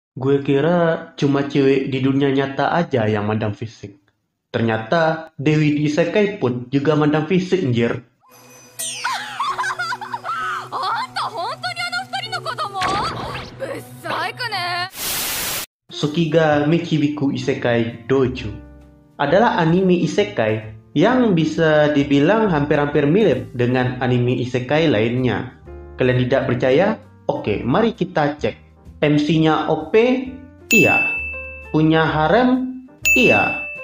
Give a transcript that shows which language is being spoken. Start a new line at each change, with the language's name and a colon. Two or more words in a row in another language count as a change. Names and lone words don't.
Indonesian: Gue kira cuma cewek di dunia nyata aja yang mandang fisik. Ternyata Dewi di Isekai pun juga mandang fisik, anjir.
Japanese: あんた本当にあの二人の子供ぶっさいくね
Indonesian: Tsukiga Michibiku Isekai Dojo adalah anime isekai yang bisa dibilang hampir-hampir mirip dengan anime isekai lainnya. Kalian tidak percaya? Oke, mari kita cek. MC-nya OP? Iya. Punya harem? Iya.